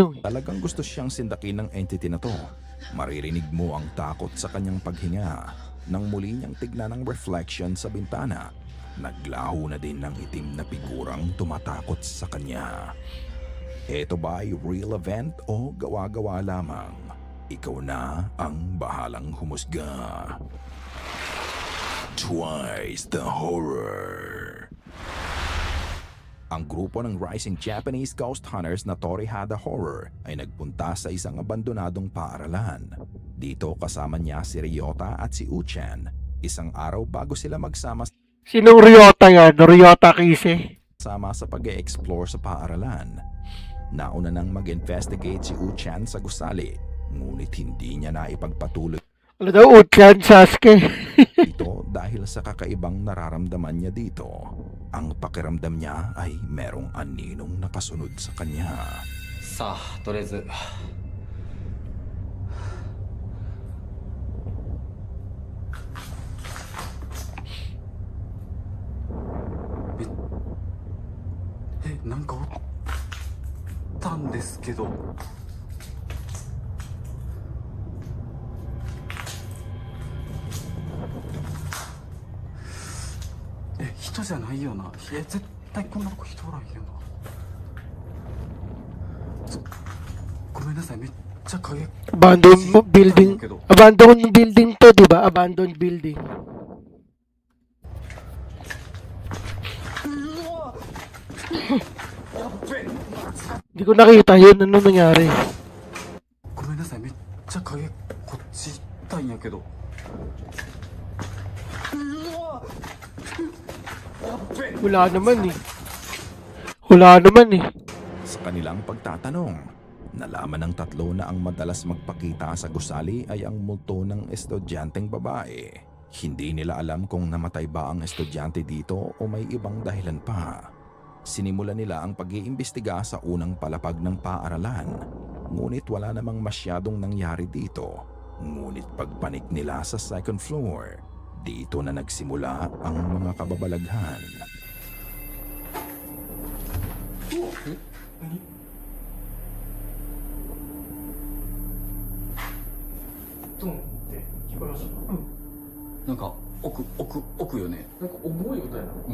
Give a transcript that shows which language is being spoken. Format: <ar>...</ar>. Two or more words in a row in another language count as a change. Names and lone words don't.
<tl>Talagang gusto siyang sindakin ng entity na to. Maririnig mo ang takot sa kanyang paghinga. Nang muli niyang tignan ang reflection sa bintana, naglaho na din ng itim na figurang tumatakot sa kanya. Ito ba ay</tl> <en>real event</en> <tl>o gawa-gawa lamang? Ikaw na ang bahalang humusga.</tl> <en>Twice the horror.</en> <tl>Ang grupo ng Rising Japanese Ghost Hunters na Torihada Horror ay nagpunta sa isang abandonadong paaralan. Dito kasama niya si Ryota at si Uchan. Isang araw bago sila magsama Sinong Ryota yan? Ryota Kise? sa pag-e-explore sa paaralan. Nauna nang mag-investigate si Uchan sa gusali, ngunit hindi niya na ipagpatuloy Ano daw? Uchan Sasuke? ito dahil sa kakaibang nararamdaman niya dito. Ang pakiramdam niya ay merong aninong nakasunod sa kanya.</tl> <ja>さあとりあえずなんかおったんですけど人じゃないよな絶対こんなとこ人おらんよなごめんなさいめっちゃ影</ja> <en>Building. Abandoned building to,</en> <tl>di ba?</tl> <en>Abandoned building.</en> <tl>Hindi ko nakita yun. Ano nangyari?</tl> <ja>ごめんなさいめっちゃ影こっち行ったんやけど</ja> <tl>Wala naman eh. Wala naman eh. Sa kanilang pagtatanong, nalaman ng tatlo na ang madalas magpakita sa gusali ay ang multo ng estudyanteng babae. Hindi nila alam kung namatay ba ang estudyante dito o may ibang dahilan pa. Sinimulan nila ang pag-iimbestiga sa unang palapag ng paaralan, ngunit wala namang masyadong nangyari dito. Ngunit pagpanik nila sa</tl> <en>second floor,</en> <tl>dito na nagsimula ang mga kababalaghan.</tl> <ja>奥よねなんか重い音やな</ja>